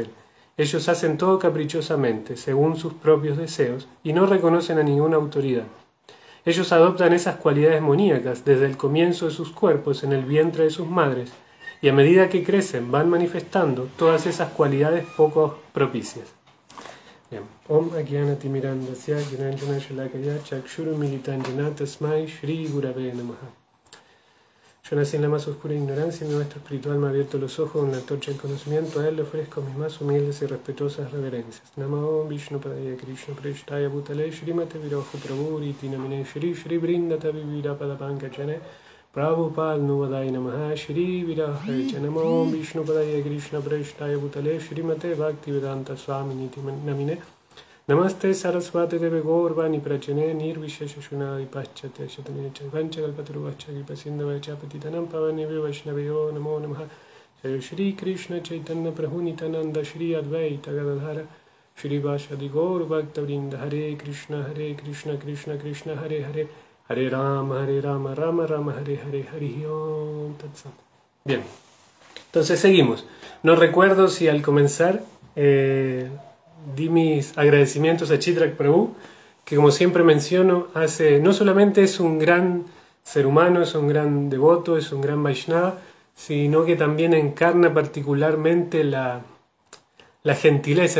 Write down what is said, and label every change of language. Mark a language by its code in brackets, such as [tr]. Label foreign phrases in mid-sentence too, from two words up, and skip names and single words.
[es] Ellos hacen todo caprichosamente, según sus propios deseos, y no reconocen a ninguna autoridad. Ellos adoptan esas cualidades demoníacas desde el comienzo de sus cuerpos en el vientre de sus madres, y a medida que crecen van manifestando todas esas cualidades poco propicias. Bien. [sa] Om Agyanati Mirandasya Gyananjana Shalakaya Chakshuru Militanjana Tasmai Shri Gurave Namaha. [es] Yo nací en la más oscura ignorancia y mi maestro espiritual me ha abierto los ojos con la antorcha del conocimiento. A él le ofrezco mis más humildes y respetuosas reverencias. [sa] Namo Vishnu Padaya Krishna Preshtaya Bhutale Shrimate Virojo Prabhuri Tinamine Shri Shri Brindata Vivira Padapankachane Prabhupada Nuvadai Namaha Shri Viraja Namo Vishnu Padaya Krishna Preshtaya Bhutale Shrimate Bhaktivedanta Swami Niti Namine Namaste Sarasvate Deve Gorvani Prachane Nirvishesha Shunadi Paschate Shatanecha Vancha Kalpaturu Vacha Kripasinda Vacha Patitanam Pavane Vaishnaveyo Namo Namaha Jaya Shri Krishna Chaitanya Prabhunitananda Shri Advaita Gadadhara Shri Vashadi Gaur Bhakta Vrinda Hare Krishna Krishna Krishna Hare Hare Hare Rama Rama Rama Hare Hare Hari Om Tatsam. [es] Bien, entonces seguimos. No recuerdo si al comenzar di mis agradecimientos a Chitrak Prabhu, que como siempre menciono, no solamente es un gran ser humano, es un gran devoto, es un gran Vaishnava, sino que también encarna particularmente la gentileza.